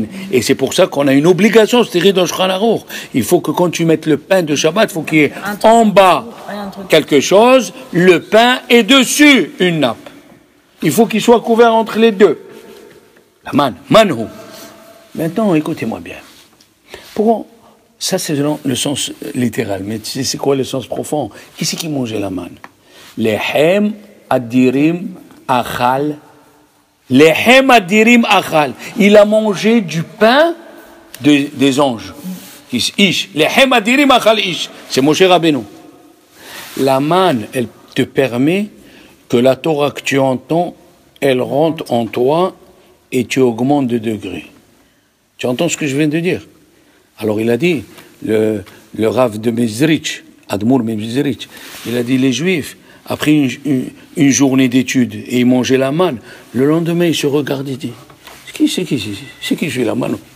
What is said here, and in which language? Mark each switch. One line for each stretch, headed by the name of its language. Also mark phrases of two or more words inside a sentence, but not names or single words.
French: Et c'est pour ça qu'on a une obligation, c'est dans Shulchan Aruch. Il faut que quand tu mettes le pain de Shabbat, il faut qu'il y ait en bas quelque chose, le pain et dessus une nappe. Il faut qu'il soit couvert entre les deux. La manne, manhu. Maintenant, écoutez-moi bien. Pourquoi? Ça, c'est le sens littéral. Mais c'est quoi le sens profond? Qui c'est qui mangeait la manne?
Hebrew: לחם אדירים אכל. לחם אדירים אכל.
French: Il a mangé du pain des anges.
Hebrew: איש. לחם אדירים אכל איש.
French: C'est Moshe Rabbeinu. La manne, elle te permet que la Torah que tu entends, elle rentre en toi et tu augmentes de degrés. Tu entends ce que je viens de dire? Alors il a dit, le Rav de Mezrich, Admour Mezrich, il a dit les Juifs, après une journée d'études, et ils mangeaient la manne, le lendemain ils se regardaient et disent, c'est qui fait la manne?